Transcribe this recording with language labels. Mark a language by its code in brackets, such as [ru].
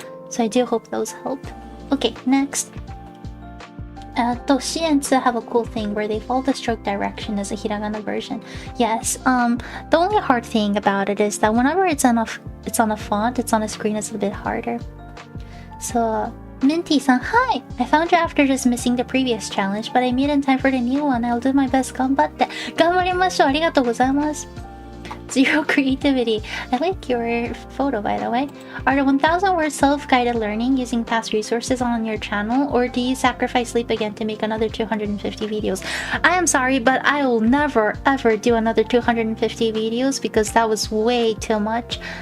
[en] So I do hope those help. Okay, next. Toshiensu have a cool thing where they follow the stroke direction as a hiragana version. Yes, the only hard thing about it is that whenever it's on a font, it's on a screen, it's a bit harder. So, Minty-san, hi! I found you after just missing the previous challenge, but I made in time for the new one. I'll do my best. [ja] 頑張って。頑張りましょう。ありがとうございます。 [en] Zero creativity. I like your photo, by the way. Are the 1000 word self-guided learning using past resources on your channel, or do you sacrifice sleep again to make another 250 videos? I am sorry, but I will never ever do another 250 videos because that was way too much.